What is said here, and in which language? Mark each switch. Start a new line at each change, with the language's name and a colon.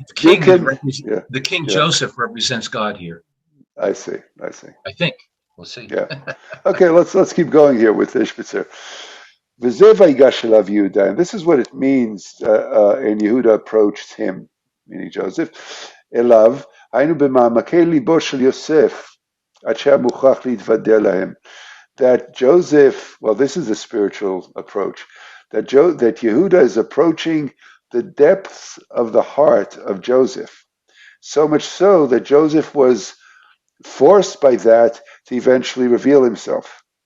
English: you can. Yeah, the king yeah. Joseph represents God here. I see. I see. I think we'll see. Yeah. Okay. Let's keep going here with Ishbitzer.
Hebrew: V'zeh vayigash elav Yehuda,
English: and this is what it means. And Yehuda approached him, meaning Joseph.
Hebrew: Elav, היינו במעמקי ליבו של יוסף, עד שהיה מוכרח להתוודע להם.
English: That Joseph, well, this is a spiritual approach. That Yehuda is approaching the depths of the heart of Joseph. So much so that Joseph was forced by that to eventually reveal himself.